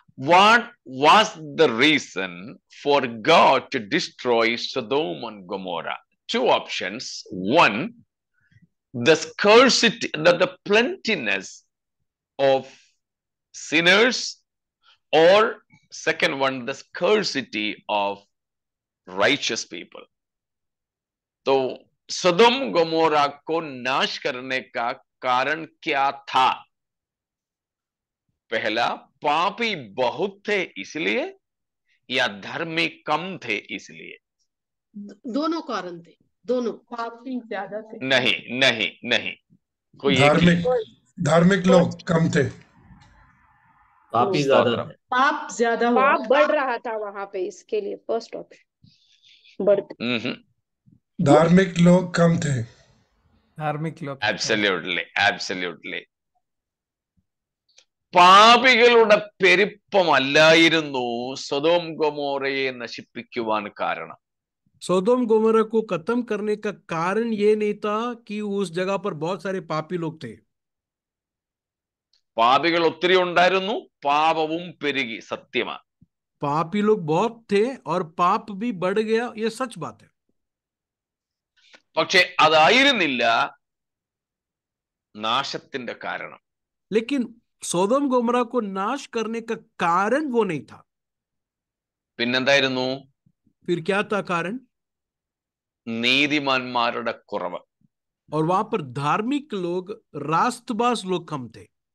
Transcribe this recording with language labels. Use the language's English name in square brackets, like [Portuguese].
[English] What was the reason for God to destroy Sodom and Gomorrah? Two options. One, the scarcity, the plentiness of sinners, or second one, the scarcity of righteous people. [Hindi] तो सदोम Gomorrah को नाश करने का कारण क्या था? पहला, पापी बहुत थे इसलिए, या धर्मी कम थे इसलिए? दोनों कारण थे, दोनों। पापी ज्यादा थे। नहीं नहीं नहीं, कोई एक ही। धार्मिक लोग कम थे। पापी ज्यादा स्तोत्रम। थे। पाप ज्यादा हुआ। पाप बढ़ रहा था वहां पे, इसके लिए फर्स्ट ऑप्शन बढ़ते। धार्मिक लोग कम थे। धार्मिक लोग [English] Absolutely, absolutely. [Malayalam] പാപികളുടെ പെരുപ്പമല്ലായിരുന്നു സൊദോം ഗൊമോറയെ നശിപ്പിക്കുവാൻ കാരണം. [Hindi] सोदोम गोमोरा को खत्म करने का कारण ये नहीं था कि उस जगह पर बहुत सारे पापी लोग थे। [Malayalam] പാപികൾ ഒത്തിരി ഉണ്ടായിരുന്നു, പാപവും പെരുകി. സത്യമാണ്. [Hindi] पापी लोग बहुत थे और पाप भी बढ़ गया, ये सच बात है। [Malayalam] പക്ഷെ അതായിരുന്നില്ല നാശത്തിന്റെ കാരണം. [Hindi] लेकिन सोदोम गोमोरा को नाश करने का कारण वो नहीं था। [Malayalam] പിന്നെന്തായിരുന്നു? [Hindi] फिर क्या था कारण? [Malayalam] നീതിമാന്മാരുടെ കുറവ്. [Hindi] और वहां पर धार्मिक लोग, रास्तबाज लोग कम थे।